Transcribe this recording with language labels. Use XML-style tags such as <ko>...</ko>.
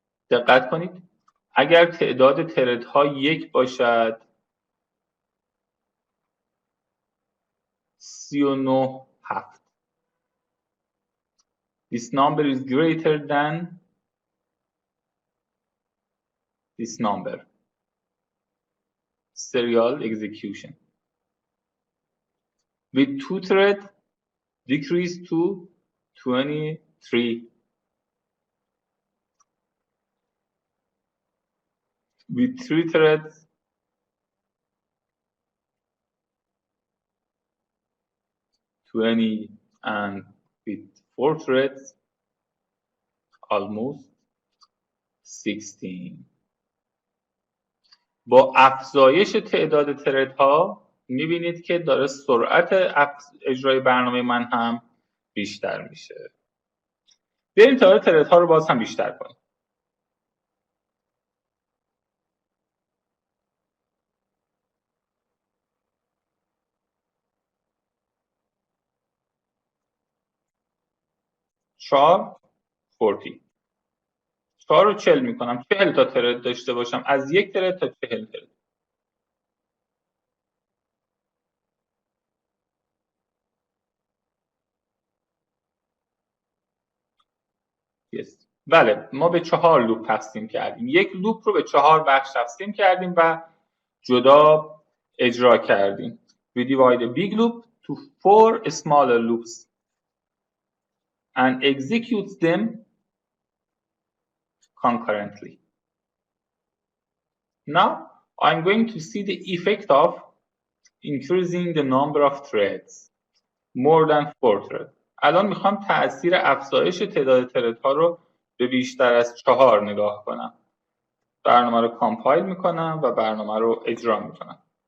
<fa>دقت کنید اگر تعداد تردها 1 باشد 39.7.</fa> <en>This number is greater than this number. Serial execution. With 2 threads, decrease to 23. With 3 threads, 20, and with 4 threads, almost 16.</en> <fa>با افزایش تعداد تردها میبینید که داره سرعت اجرای برنامه من هم بیشتر میشه. بریم تعداد تردها رو باز هم بیشتر کنیم. چهار. 40. 4 رو 40 میکنم، 40 تا ترد داشته باشم، از 1 ترد تا 40 ترد.</fa> <en>yes.</en> <fa>بله، ما به 4 لوپ تقسیم کردیم. یک لوپ رو به 4 بخش تقسیم کردیم و جدا اجرا کردیم.</fa> <en>We divide a big loop to 4 smaller loops and execute them concurrently. Now I'm going to see the effect of increasing the number of threads more than 4 threads.</en> <fa>الان میخوام تأثیر افزایش تعداد تردها رو به بیشتر از 4 نگاه کنم. برنامه رو کامپایل میکنم و برنامه رو اجرا میکنم.</fa>